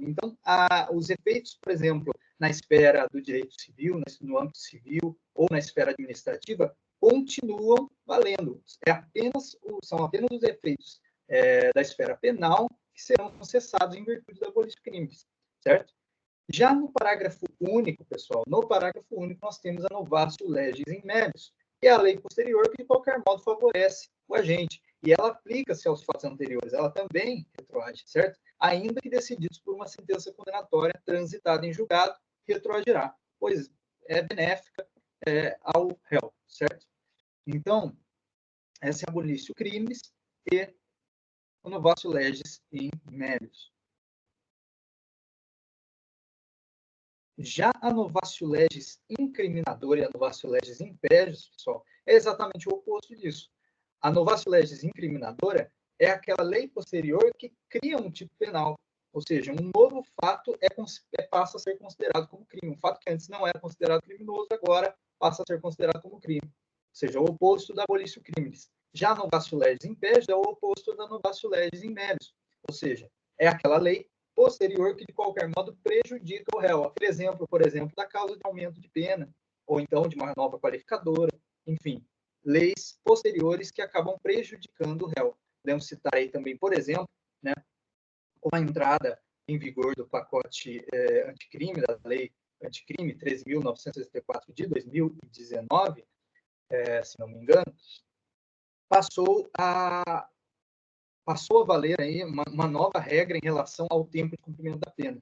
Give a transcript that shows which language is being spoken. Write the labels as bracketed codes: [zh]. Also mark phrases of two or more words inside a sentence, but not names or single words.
[pt] Então, os efeitos, por exemplo, na esfera do direito civil, no âmbito civil ou na esfera administrativa, continuam valendo. São apenas os efeitos da esfera penal que serão cessados em virtude da abolição de crimes, certo? Já no parágrafo único, pessoal, no parágrafo único nós temos a [la] novatio legis in melius, [pt] que é a lei posterior que, de qualquer modo, favorece o agente. E ela aplica-se aos fatos anteriores, ela também retroage, certo? Ainda que decididos por uma sentença condenatória transitada em julgado, retroagirá, pois é benéfica ao réu, certo? Então, essa é a [la] abolitio crimes [pt] e o [la] novatio legis in melius. [pt] Já a [la] novatio legis [pt] incriminadora e a [la] novatio legis impégios, [pt] pessoal, é exatamente o oposto disso. A [la] novatio legis [pt] incriminadora é aquela lei posterior que cria um tipo penal, ou seja, um novo fato passa a ser considerado como crime. Um fato que antes não era considerado criminoso, agora passa a ser considerado como crime. Ou seja, o oposto da [la] abolitio criminis. [pt] Já a [la] novatio legis impégios [pt] é o oposto da [la] novatio legis in melius, [pt] ou seja, é aquela lei posterior que, de qualquer modo, prejudica o réu. Aquele exemplo, por exemplo, da causa de aumento de pena, ou então de uma nova qualificadora, enfim, leis posteriores que acabam prejudicando o réu. Podemos citar aí também, por exemplo, né, com a entrada em vigor do pacote anticrime, da lei anticrime 13.964 de 2019, se não me engano, passou a valer aí uma nova regra em relação ao tempo de cumprimento da pena.